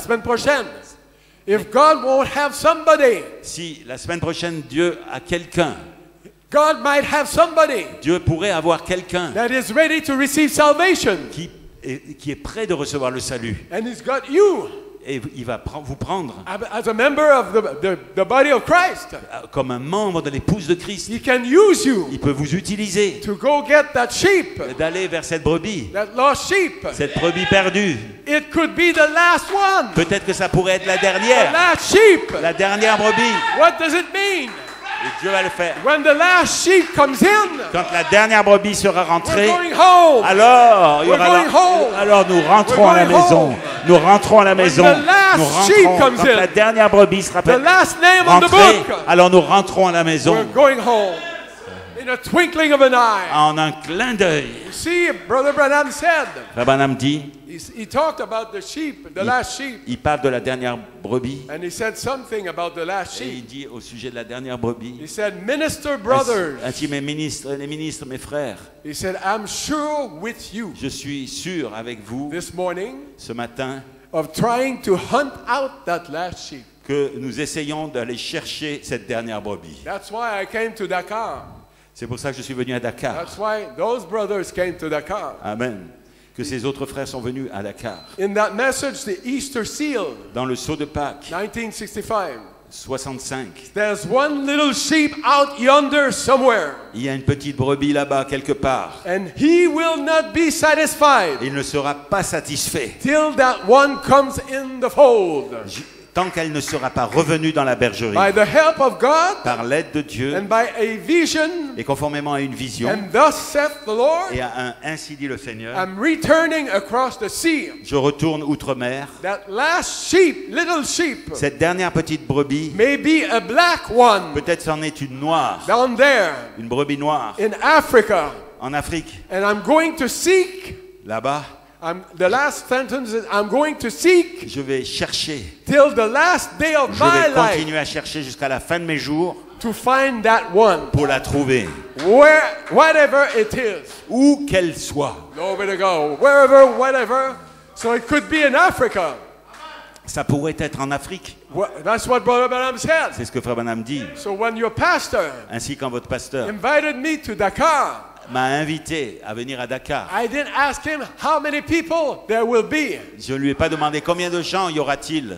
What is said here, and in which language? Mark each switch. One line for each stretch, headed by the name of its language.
French: semaine prochaine,
English: if God won't have somebody,
French: si la semaine prochaine Dieu a quelqu'un,
English: God might have somebody
French: Dieu pourrait avoir quelqu'un
English: that is ready to receive salvation,
French: qui est prêt de recevoir le salut.
English: and He's got you
French: Et il va vous prendre
English: as a member of the body of Christ.
French: comme un membre de l'épouse de Christ.
English: He can use you
French: Il peut vous utiliser
English: to go get that sheep,
French: d'aller vers cette brebis,
English: that lost sheep.
French: cette brebis perdue.
English: It could be the last one,
French: Peut-être que ça pourrait être la
English: the
French: dernière,
English: last sheep.
French: la dernière brebis.
English: What does it mean?
French: Et Dieu va le faire.
English: When the last sheep comes in,
French: Quand la dernière brebis sera
English: we're
French: rentrée,
English: going home.
French: alors,
English: We're going home.
French: alors nous rentrons à la
English: We're going
French: maison.
English: home.
French: Nous rentrons à la maison.
English: the last
French: Nous
English: sheep
French: rentrons.
English: comes
French: Quand
English: in,
French: la dernière brebis sera
English: The last name on the
French: rentrée,
English: book.
French: alors nous rentrons à la maison
English: We're going home in a twinkling of an eye.
French: en un clin d'œil.
English: See, Brother Branham said,
French: Frère Branham dit,
English: he talked about the sheep, the last sheep,
French: il parle de la dernière brebis
English: and he said something about the last
French: et il
English: sheep.
French: dit au sujet de la dernière brebis,
English: He said, minister brothers,
French: ainsi mes ministres, mes frères,
English: he said, I'm sure with you
French: je suis sûr avec vous
English: this morning
French: ce matin
English: of trying to hunt out that last sheep.
French: que nous essayons d'aller chercher cette dernière brebis.
English: That's why I came to Dakar.
French: C'est pour ça que je suis venu à Dakar.
English: That's why those brothers came to Dakar. Amen.
French: Que ces autres frères sont venus à Dakar.
English: In that message, the Easter seal,
French: Dans le sceau de Pâques,
English: 1965,
French: 65.
English: There's one little sheep out yonder somewhere,
French: Il y a une petite brebis là-bas quelque part.
English: and he will not be satisfied
French: Il ne sera pas satisfait
English: till that one comes in the fold.
French: tant qu'elle ne sera pas revenue dans la bergerie.
English: By the help of God
French: Par l'aide de Dieu
English: and by a vision,
French: et conformément à une vision
English: and thus saith the Lord,
French: et à un ainsi dit le Seigneur,
English: I'm returning across the sea.
French: je retourne outre-mer.
English: That last sheep, little sheep,
French: Cette dernière petite brebis,
English: may be a black one
French: peut-être c'en est une noire,
English: down there
French: une brebis noire
English: in Africa.
French: en Afrique.
English: And I'm going to seek,
French: Là-bas,
English: the last sentence is, I'm going to seek
French: je vais chercher.
English: till the last day of
French: Je
English: my
French: vais
English: life
French: continuer à chercher jusqu'à la fin de mes jours
English: to find that one,
French: pour la trouver.
English: whatever it is.
French: Où qu'elle soit.
English: Nowhere to go, wherever, whatever. So it could be in Africa.
French: Ça pourrait être en Afrique.
English: That's what Brother Branham said.
French: C'est ce que Frère Branham dit.
English: So when your pastor
French: Ainsi quand votre pasteur
English: invited me to Dakar,
French: m'a invité à venir à Dakar,
English: I didn't ask him how many people there will be.
French: je ne lui ai pas demandé combien de gens y aura-t-il.